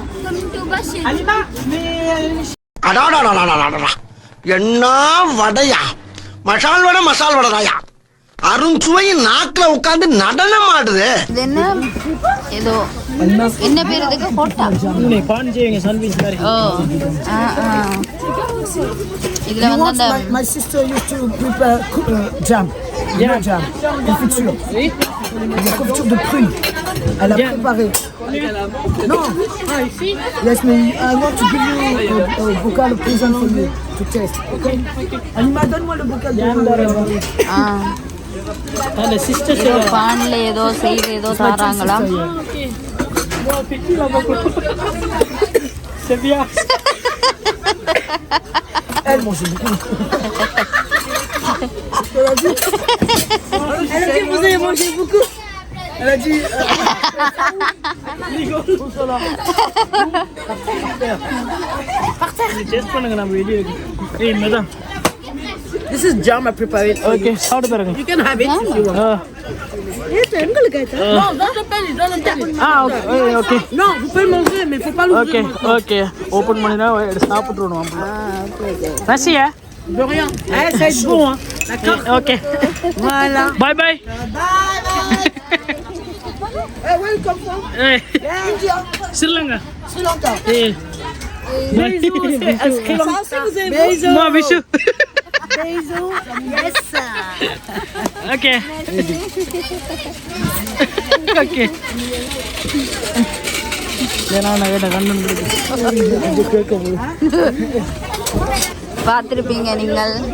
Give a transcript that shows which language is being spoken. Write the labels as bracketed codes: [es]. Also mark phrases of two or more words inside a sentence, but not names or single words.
[ta] என்ன வடையா? மசால் வடை, மசால் வடையா? அருண்சுவையின் நாக்குல உட்கார்ந்து நடனம் ஆடுது. இது என்ன ஏதோ என்ன பேர் இதுக்கு? ஹோட்டா. ஓ, இதுல வந்து அந்த [en] My sister used to prepare jam, jam, [fr] confiture. La confiture de prunes. Elle a préparé. Non. [en] Yes, mais I want to give you a bocal of present for you to taste. Okay? [fr] Alima, donne-moi le bocal de. [ta] பான்ல ஏதோ செய்து ஏதோ தராங்களாம். [fr] C'est bien. Elle mange beaucoup. Elle a dit, vous avez mangé beaucoup. Elle a dit. [ta] டேஸ்ட் பண்ணுங்க, நம்ம வெளியே. ஏய் மேடம், [en] This is jam I prepared. [ta] ஓகே சாப்பிட்டு பாருங்க [en] You can have it if you want. [fr] Non, dans le pain, dans le pain. [en] okay okay [fr] Non, vous pouvez manger, mais il faut pas l'ouvrir. [en] okay okay [ta] ஓபன் பண்ணினா சாப்பிட்டுறணும் ஓகே ரசியா [fr] De rien. Eh, ça va être bon, hein. D'accord. [ta] ஓகே [fr] Voilà. [en] bye bye Eh, where you come from? India. [ta] ஸ்ரீலங்கா [en] Sri Lanka. [ta] ஏய் [fr] Ça aussi, vous avez Bisous. மா விஷு [en] Bisous. Yes, sir. okay okay [ta] ஏன்னா நான் கேட்ட கண்ணு கேட்க பார்த்துருப்பீங்க நீங்கள்.